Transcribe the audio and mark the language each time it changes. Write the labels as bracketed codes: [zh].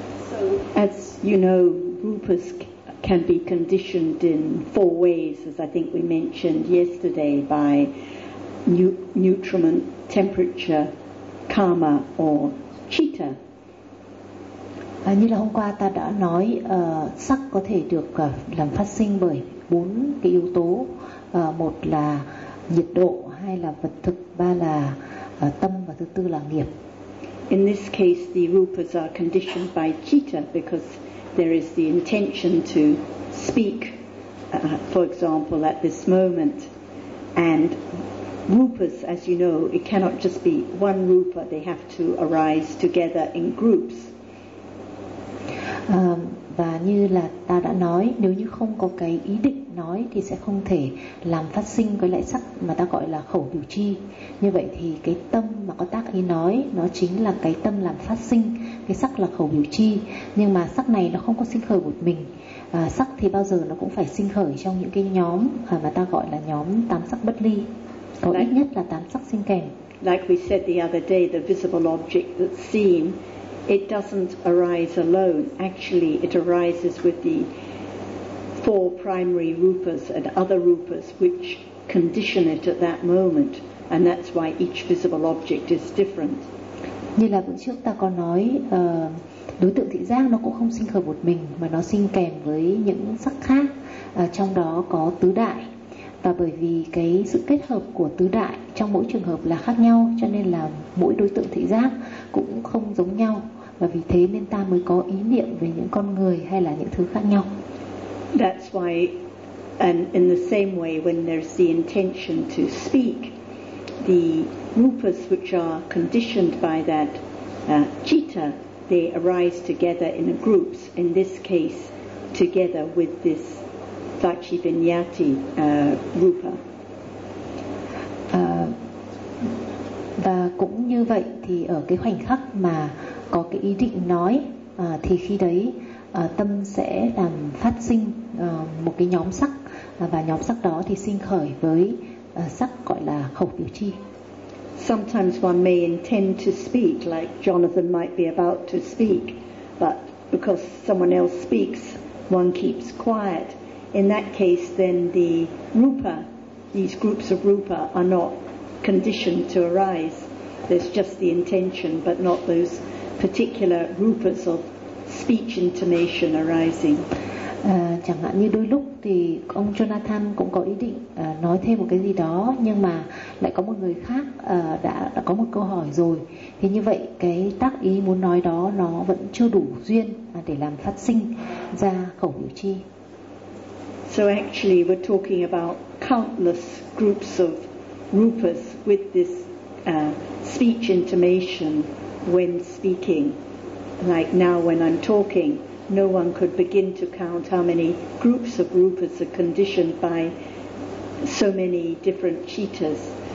[en] So, as you know, rupas can be conditioned in four ways, as I think we mentioned yesterday, by nutriment, temperature, karma, or citta. [vi] Như là hôm qua ta đã nói, sắc có thể được làm phát sinh bởi bốn cái yếu tố. Một là nhiệt độ, hai là vật thực, ba là tâm, và thứ tư là nghiệp. [en] In this case, the rupas are conditioned by citta because there is the intention to speak, for example, at this moment. And rupas, as you know, it cannot just be one rupa, they have to arise together in groups. [vi] Và như là ta đã nói, nếu như không có cái ý định nói thì sẽ không thể làm phát sinh cái loại sắc mà ta gọi là khẩu biểu chi. Như vậy thì cái tâm mà có tác ý nói, nó chính là cái tâm làm phát sinh cái sắc là khẩu biểu chi. Nhưng mà sắc này nó không có sinh khởi một mình. Sắc thì bao giờ nó cũng phải sinh khởi trong những cái nhóm mà ta gọi là nhóm tám sắc bất ly. Có ít nhất là tám sắc sinh kèm. [en] Like we said the other day, the visible object that's seen, it doesn't arise alone. Actually, it arises with the four primary rupas and other rupas which condition it at that moment, and that's why each visible object is different. [vi] Như là bữa trước ta có nói, đối tượng thị giác nó cũng không sinh khởi một mình mà nó sinh kèm với những sắc khác, trong đó có tứ đại. Và bởi vì cái sự kết hợp của tứ đại trong mỗi trường hợp là khác nhau, cho nên là mỗi đối tượng thị giác cũng không giống nhau. Và vì thế nên ta mới có ý niệm về những con người hay là những thứ khác nhau. [en] That's why, and in the same way, when there's the intention to speak, the rupas which are conditioned by that citta, they arise together in a group, in this case, together with this Vachivinyati rupa. [vi] Và cũng như vậy thì ở cái khoảnh khắc mà có cái ý định nói, thì khi đấy tâm sẽ làm phát sinh một cái nhóm sắc, và nhóm sắc đó thì sinh khởi với sắc gọi là khẩu biểu chi. [en] Sometimes one may intend to speak, like Jonathan might be about to speak, but because someone else speaks, one keeps quiet. In that case, then the rupa, these groups of rupa, are not conditioned to arise. There's just the intention, but not those particular rupas of speech intonation arising. [vi] Chẳng hạn như đôi lúc thì ông Jonathan cũng có ý định nói thêm một cái gì đó, nhưng mà lại có một người khác đã có một câu hỏi rồi. Thì như vậy cái tác ý muốn nói đó nó vẫn chưa đủ duyên để làm phát sinh ra khẩu biểu chi. [en] So actually we're talking about countless groups of rupas with this speech intonation when speaking. Like now when I'm talking, no one could begin to count how many groups of rupas are conditioned by so many different cittas.